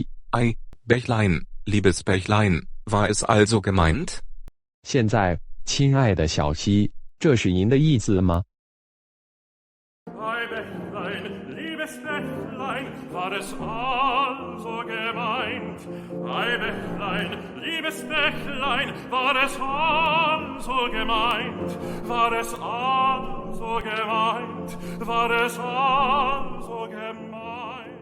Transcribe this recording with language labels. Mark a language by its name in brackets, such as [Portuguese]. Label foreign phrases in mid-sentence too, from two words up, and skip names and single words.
[German] Ei, Bächlein, liebes Bächlein, war es also gemeint? [Chinese] 现在，亲爱的小溪，这是您的意思吗？ [German] Ei, Bächlein, liebes Bächlein, war es also gemeint? Ei, Bächlein, liebes Bächlein, war es also gemeint? War es also gemeint? War es also gemeint?